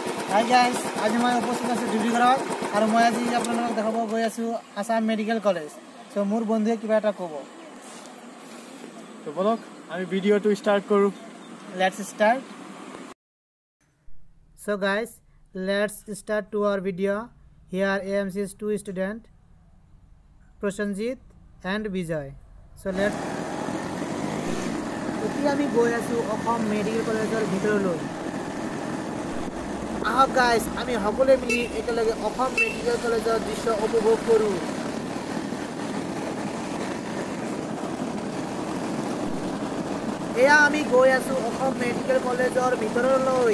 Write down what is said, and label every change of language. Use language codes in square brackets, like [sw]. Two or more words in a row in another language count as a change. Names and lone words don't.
[en] Hi guys, [hi] आज मैं उपस्थित [as] आছো ডিব্ৰুগড়ত আৰু মই আজি আপোনালোকক দেখাব গৈ আছো আসাম মেডিকেল কলেজ। সো মোৰ বন্ধুৱে কিবা এটা ক'ব। তো বলক আমি ভিডিওটো স্টার্ট কৰো। [en] Let's start. So guys, let's start to our video. Here AMC's two students, Prashanjit and Vijay. So let's [as] এতিয়া আমি গৈ আছো অসম মেডিকেল কলেজৰ ভিতৰলৈ। আহক গাইজ আমি সকলোৱে মিলি একেলগে অসম মেডিকেল কলেজৰ দৃশ্য উপভোগ কৰোঁ। এয়া আমি গৈ আছো অসম মেডিকেল কলেজৰ ভিতৰলৈ।